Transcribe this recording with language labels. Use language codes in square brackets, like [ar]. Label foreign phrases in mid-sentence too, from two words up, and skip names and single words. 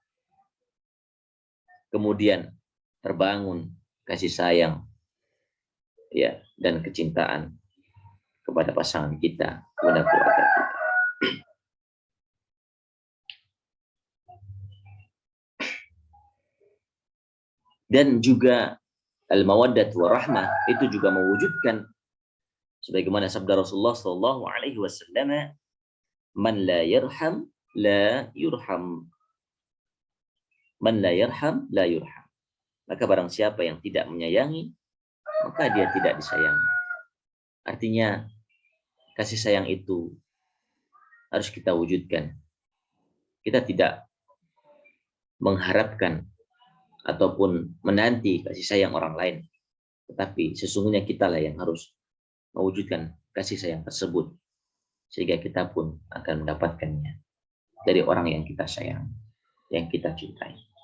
[id] Kemudian terbangun kasih sayang, ya, dan kecintaan kepada pasangan kita, kepada keluarga kita. Dan juga [ar] المودة ورحمة [id] itu juga mewujudkan sebagaimana sabda Rasulullah [ar] صلى الله عليه وسلم, من لا يرحم لا يرحم. من لا يرحم لا يرحم. [id] Maka barang siapa yang tidak menyayangi, maka dia tidak disayangi. Artinya kasih sayang itu harus kita wujudkan. Kita tidak mengharapkan ataupun menanti kasih sayang orang lain, tetapi sesungguhnya kitalah yang harus mewujudkan kasih sayang tersebut, sehingga kita pun akan mendapatkannya dari orang yang kita sayang, yang kita cintai.